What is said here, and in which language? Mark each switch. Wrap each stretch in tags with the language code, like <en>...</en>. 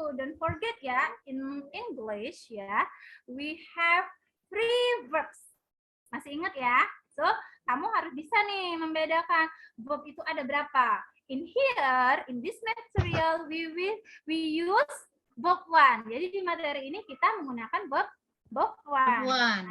<en>Don't forget ya, in English ya, we have 3 verbs.</en> <id>Masih ingat ya? So, kamu harus bisa nih membedakan verb itu ada berapa.</id> <en>In here, in this material, we use verb 1.</en> <id>Jadi di materi ini kita menggunakan verb 1.</id>